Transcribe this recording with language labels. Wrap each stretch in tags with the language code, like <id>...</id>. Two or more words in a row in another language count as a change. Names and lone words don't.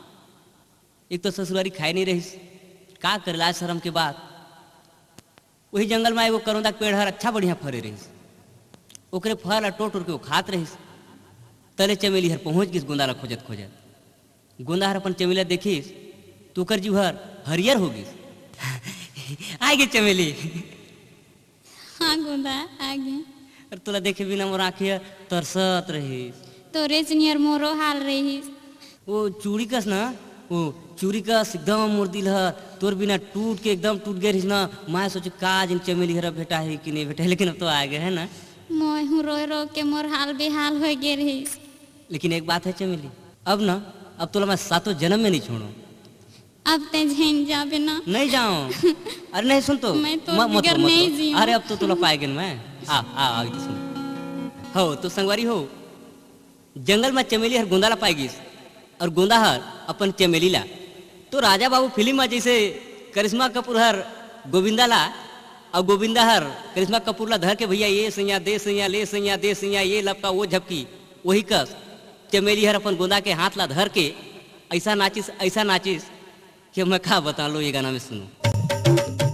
<hne>एक तो ससुरारी खाए नहीं रहीस, का कर लाज शर्म के बाद वही जंगल में एगो करोंदा के पेड़ हर अच्छा बढ़िया फरे रहीस, ओकरे फल टोट टोट के वो खात रहीस। तले चमेली हर पहुंच गई गोंदा ला खोजत खोजत। गोंदा हर अपन चमेली देखीस तो ओकर जीव हर हरियर हो गई। आ गई चमेली। हाँ गोंदा आ गई। और तोला देखे बिना मोर आँखिया तरसत रहीस। तोरे नियर मोरो हाल रहीस। वो चूड़ी कस ना, वो चूड़ी कस एकदम मोर दिल ह तोर बिना टूट के एकदम टूट गए रहीस ना। मैं सोचे काज इन चमेली हरा भेटा है कि नहीं भेटा है, लेकिन अब तो आ गए है ना। मैं हूँ रो रो के मोर हाल बेहाल हो गए रहीस। लेकिन एक बात है चमेली, अब ना अब तोला मैं सातों जन्म में नहीं छोड़ू। अब ते झेन जाबे ना। नहीं जाऊं। अरे नहीं सुन तो मैं तो मत बगैर रो, मत नहीं रो। जीऊं। अरे अब तो तोला पाएगे मैं। आ सुन हो तो संगवारी हो जंगल में चमेली हर गोंदा ला पाएगी और गोंदा हर अपन चमेली ला। तो राजा बाबू फिल्म में जैसे करिश्मा कपूर हर गोविंदा ला और गोविंदा हर करिश्मा कपूर ला धर के भैया ये सैया दे सैया ले सैया दे सैया ये लपका वो झपकी, वही कस चमेली हर अपन गोंदा के हाथ ला धर के ऐसा नाचिस कि मैं क्या बता लो।</hne>